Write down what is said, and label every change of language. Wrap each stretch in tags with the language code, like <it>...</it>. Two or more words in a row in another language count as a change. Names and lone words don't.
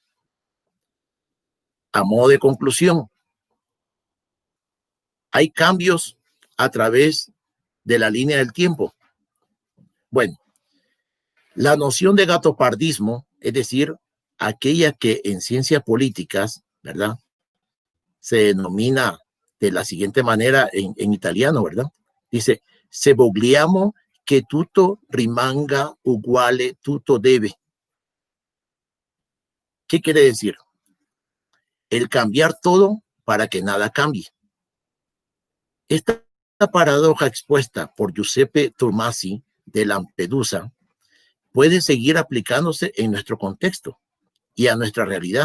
<es>A modo de conclusión, hay cambios a través de la línea del tiempo. Bueno, la noción de gatopardismo, es decir, aquella que en ciencias políticas, ¿verdad?, se denomina de la siguiente manera en italiano, ¿verdad?</es> <it>Dice, se vogliamo che tutto rimanga uguale, tutto debe.</it> <es>¿Qué quiere decir? El cambiar todo para que nada cambie. Esta paradoja expuesta por Giuseppe Tomasi de Lampedusa puede seguir aplicándose en nuestro contexto y a nuestra realidad.</es>